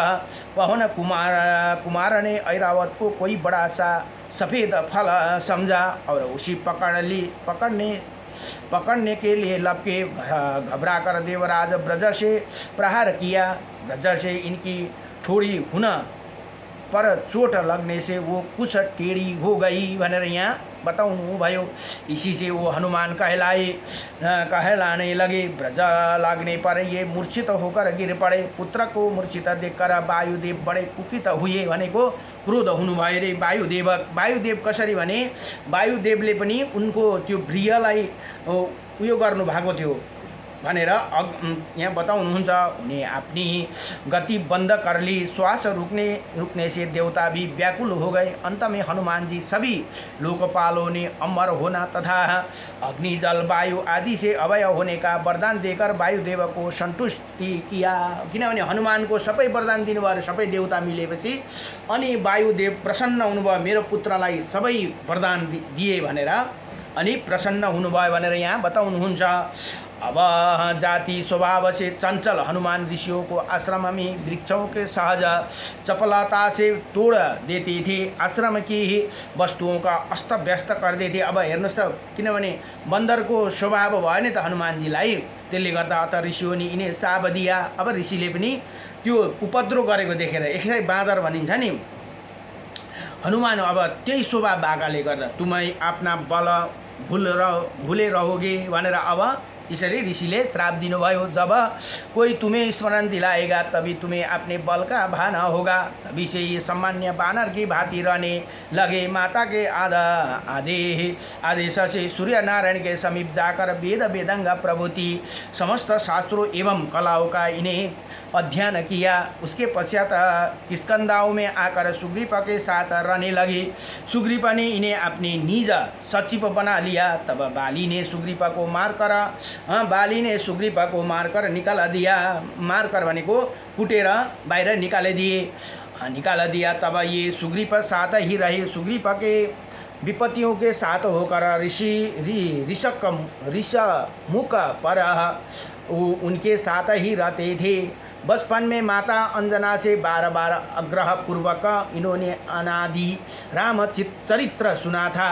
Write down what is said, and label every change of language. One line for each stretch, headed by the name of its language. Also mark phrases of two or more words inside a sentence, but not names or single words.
Hindi: पवन कुमार ने ऐरावत को कोई बड़ा सा सफ़ेद फल समझा और उसी पकड़ने के लिए लपके घबरा कर देवराज ब्रज से प्रहार किया। ब्रज से इनकी थोड़ी हुन पर चोट लगने से वो कुछ टेढ़ी हो गई
Nepali: भनेर यहाँ बताउनु भयो।
Hindi: इसी से वो हनुमान कहलाने लगे। ब्रज लागने पर ये मूर्छित होकर गिर पड़े। पुत्र को मूर्छित देखकर वायुदेव बड़े कुपित हुए
Nepali: भनेको क्रोध हुनुभयो रे। वायुदेव कसरी भने वायुदेवले पनि उनको त्यो गृहलाई उयो गर्नु भएको थियो भनेर यहाँ बताउनुहुन्छ।
Hindi: उन्हें अपनी गति बंद कर ली। श्वास रुकने से देवता भी व्याकुल हो गए। अंत में हनुमान जी सभी लोकपालों ने अमर होना तथा अग्नि जल वायु आदि से अभय होने का वरदान देकर वायुदेव को संतुष्टि किया।
Nepali: किनभने हनुमान को सबै वरदान दिनुभयो, सबै देवता मिलेपछि अनि वायुदेव प्रसन्न हुनुभयो, मेरो पुत्रलाई सबै वरदान दिए भनेर अनि प्रसन्न हुनुभयो भनेर यहाँ बताउनुहुन्छ।
Hindi: अब जाति स्वभाव से चंचल हनुमान ऋषियों को आश्रम में वृक्षों के सहज चपलता से तोड़ देते थे, आश्रम की ही वस्तुओं का अस्त व्यस्त कर देते।
Nepali: अब हेर्नुहोस् त, किनभने बन्दरको स्वभाव भयो नि त हनुमानजीलाई, त्यसले गर्दा
Hindi: अत ऋषियों ने इन्हें साप दिया।
Nepali: अब ऋषिले पनि त्यो उपद्रो गरेको देखेर एकै बाँदर भनिन्छ नि हनुमान, अब त्यही स्वभाव भएकाले गर्दा
Hindi: तुम्हें अपना बल भूले रहोगे
Nepali: भनेर अब इसलिए ऋषिले श्राप दिनुभयो।
Hindi: जब कोई तुम्हें स्मरण दिलाएगा तभी तुम्हें अपने बल का भान होगा। तभी से ये सामान्य बानर की भांति रहने लगे। माता के आदेश से सूर्य नारायण के समीप जाकर वेदंग प्रभृति समस्त शास्त्रों एवं कलाओं का इन्हें अध्ययन किया। उसके पश्चात किष्किंधाओं में आकर सुग्रीव के साथ रहने लगे। सुग्रीव ने इन्हें अपनी निज सचिव बना लिया। तब बाली ने सुग्रीव को मारकर निकाल दिया। मारकर
Nepali: भनेको कुटेर बाहिर
Hindi: निकाल दिया। तब ये सुग्रीव साथ ही रहे। सुग्रीव के विपत्तियों के साथ होकर ऋषमुख पर उनके साथ ही रहते थे। बचपन में माता अंजना से बार बार आग्रह पूर्वक इन्होंने अनादि राम चरित्र सुना था।